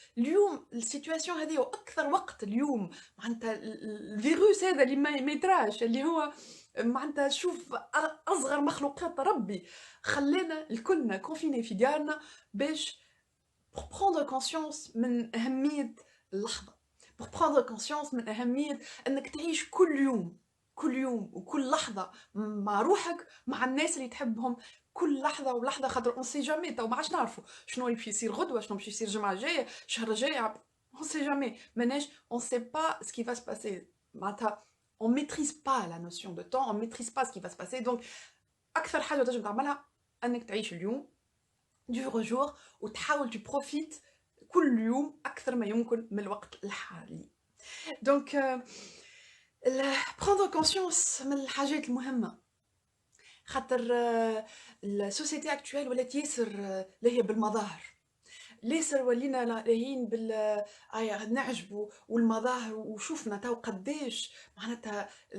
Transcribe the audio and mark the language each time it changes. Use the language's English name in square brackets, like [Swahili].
[Arabic] اليوم السيتواسيون هذه واكثر وقت اليوم معناتها الفيروس هذا اللي ما يتراش، اللي هو معناتها شوف اصغر مخلوقات ربي خلينا الكلنا كونفيني في ديارنا باش pour prendre conscience من أهمية اللحظة، pour prendre conscience من أهمية أنك تعيش كل يوم وكل لحظة مع روحك مع الناس اللي تحبهم، كل لحظة ولحظة، خاطر اون سي جامي تو ما عادش نعرفوا شنو يمشي يصير غدوة، شنو يمشي يصير الجمعة الجاية، الشهر الجاي، اون سي جامي ماناش اون سي با سكي فا سباسي. [French] معناتها on maîtrise pas la notion de temps, on maîtrise pas ce qui va se passer. [Arabic] donc أكثر حاجة تنجم تعملها أنك تعيش اليوم دور جور وتحاول تبروفيت كل يوم اكثر ما يمكن من الوقت الحالي. دونك prendre conscience من الحاجات المهمه، خاطر السوسيتي اكتويل ولات ياسر لاهيه بالمظاهر، ياسر ولينا لاهيين بال نعجبوا والمظاهر، وشوفنا تو قداش معناتها